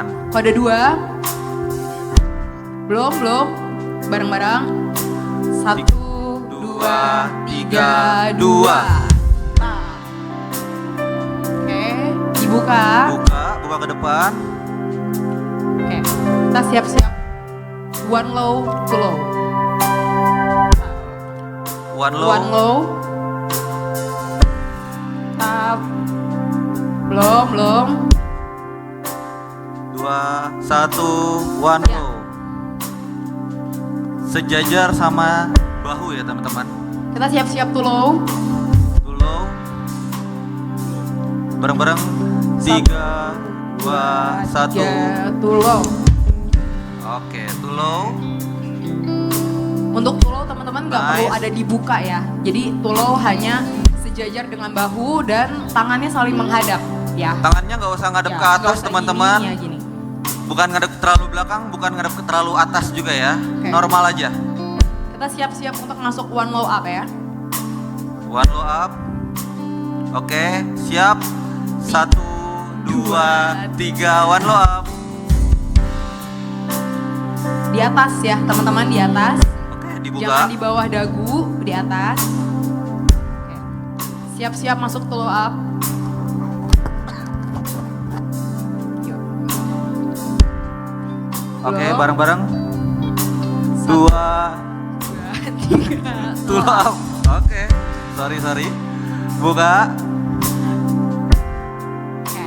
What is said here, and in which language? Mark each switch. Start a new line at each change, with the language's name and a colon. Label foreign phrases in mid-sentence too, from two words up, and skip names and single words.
Indonesian: Kode 2. Belum. Bareng-bareng. 1, 2, 3, 2. Nah. Oke, dibuka. Buka ke depan. Oke, kita siap-siap.
English: One low, two low. One low. One low. Tap.
Indonesian: Belum. 2, 1, one Ya. low. Sejajar sama bahu ya teman-teman. Kita siap-siap
English: two low. Two low. Bareng-bareng. 3, 2, 1. 3, two low. Oke, two low.
Indonesian: Untuk
English: two low
Indonesian: teman-teman nggak Nice. perlu ada dibuka ya. Jadi
English: two low
Indonesian: hanya sejajar dengan bahu dan tangannya saling menghadap ya. Tangannya nggak usah ngadep Ya, ke nggak atas usah teman-teman. gini, ya, gini. Bukan ngadep terlalu belakang, bukan ngadep ke terlalu atas juga ya. Oke. Normal aja. Kita siap-siap untuk masuk
English: one low up
Indonesian: ya.
English: One low up.
Indonesian: Oke, siap. 1, 2, 3,
English: one low up.
Indonesian: Di atas ya teman-teman, di atas. Oke, dibuka. Jangan di bawah dagu, di atas. Oke. Siap-siap masuk
English: two low up.
Indonesian: Yuk. Oke, Belum. bareng-bareng. 2, 2, 3,
English: Pull up.
Indonesian: Oke. Sorry. Buka. Oke.